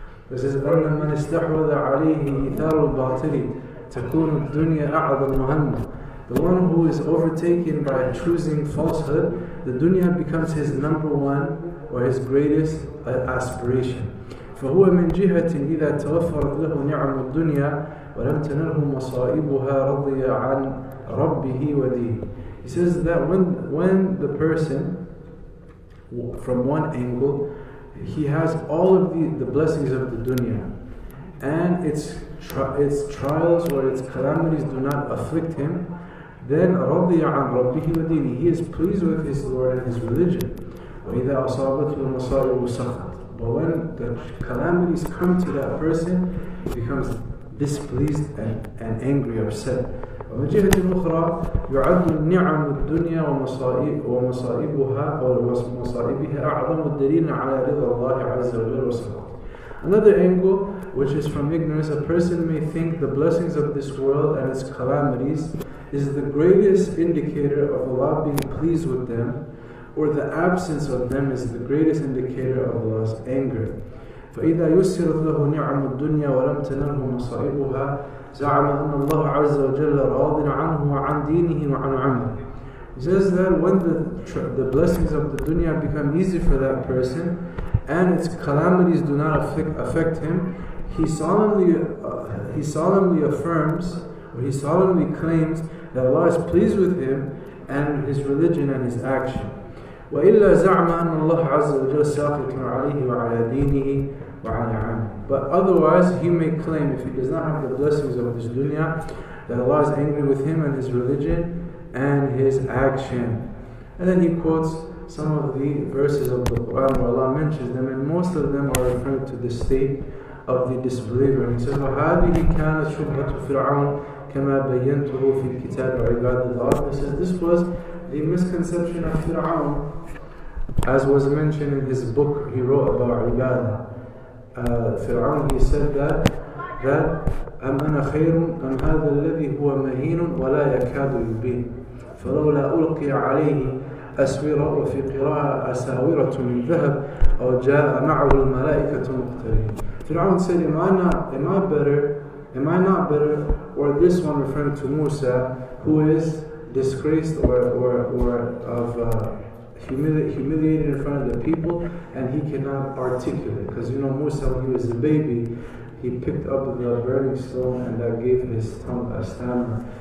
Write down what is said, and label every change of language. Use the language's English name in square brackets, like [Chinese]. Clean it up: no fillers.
[English] This is [Arabic] أَنَّ مَنْ اسْتَحْوَذَ عَلَيْهِ إِثَارُ الْبَاطِلِ تَكُونُ الدُّنْيَا أَعْظَمُ هَمًّا. [English] The one who is overtaken by choosing falsehood, the dunya becomes his number one or his greatest aspiration. [Arabic] فهو من جهة إذا توفرت له نعم الدنيا ولم تنله مصائبها رضي عن ربه ودينه. [English] He says that when the person, from one angle, he has all of the blessings of the dunya, and its trials or its calamities do not afflict him, then [Arabic] رضي عن ربه ودينه, [English] he is pleased with his Lord and his religion. [Arabic] وإذا أصابته المصائب سخط. [English] But when the calamities come to that person, he becomes displeased and angry, upset. [Arabic] ومن جهة أخرى يعد النعم الدنيا ومصائبها أعظم الدليل على رضا الله عز وجل وسخطه. [English] Another angle, which is from ignorance, a person may think the blessings of this world and its calamities is the greatest indicator of Allah being pleased with them, or the absence of them is the greatest indicator of Allah's anger. [Arabic] فإذا يسرت له نعم الدنيا ولم تنله مصائبها زعم أن الله عز وجل راض عنه وعن دينه وعن عمله. [English] He says that when the blessings of the dunya become easy for that person and its calamities do not affect him, he solemnly affirms, or he solemnly claims that Allah is pleased with him and his religion and his action. [Arabic] وإلا زعم أن الله عز وجل ساخط عليه وعلى دينه وعلى عمله. [English] But otherwise, he may claim, if he does not have the blessings of this dunya, that Allah is angry with him and his religion and his action. And then he quotes some of the verses of the Quran where Allah mentions them, and most of them are referring to the state of the disbeliever. And he says, [Arabic] وَهَذِهِ كَانَتْ شُبْهَةُ فِرْعَوْنَ كَمَا بَيَّنْتُهُ فِي الْكِتَابِ وَعِبَادِ اللَّهِ. [English] He says this was the misconception of Fir'aun, as was mentioned in his book he wrote about ibadah. [Arabic] Fir'aun, [English] he said that [Arabic] أَمْ أَنَا خَيْرٌ أَمْ هَذَا الَّذِي هُوَ مَهِينٌ وَلَا يَكَادُ يُبِينُ فَلَوْلَا أُلْقِيَ عَلَيْهِ أَسْوِرَةٌ وَفِي قِرَاءَةٍ أَسَاوِرَةٌ مِنْ ذَهَبٍ أَوْ جَاءَ مَعَهُ الْمَلَائِكَةُ مُقْتَرِنِينَ. [English] Fir'aun said, am I not better, or this one referring to Musa, who is disgraced or humiliated in front of the people, and he cannot articulate. Because Musa, when he was a baby, he picked up the burning stone and that gave his tongue a stammer.